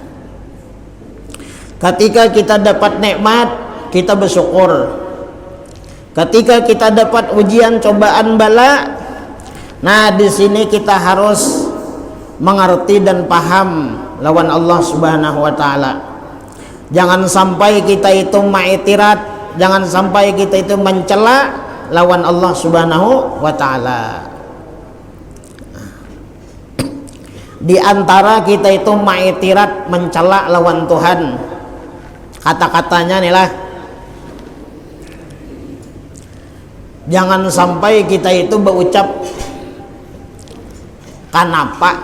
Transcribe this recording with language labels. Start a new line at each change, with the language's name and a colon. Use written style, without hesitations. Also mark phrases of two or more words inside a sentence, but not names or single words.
Banjar: Ketika kita dapat nikmat kita bersyukur, ketika kita dapat ujian, cobaan, bala, nah di sini kita harus mengerti dan paham lawan Allah
Arabic: سبحانه وتعالى.
Banjar: Jangan sampai kita itu ma'itirat, jangan sampai kita itu mencela lawan Allah
Arabic: سبحانه وتعالى.
Banjar: Di antara kita itu ma'itirat, mencela lawan Tuhan, kata-katanya nih lah, jangan sampai kita itu berucap kenapa.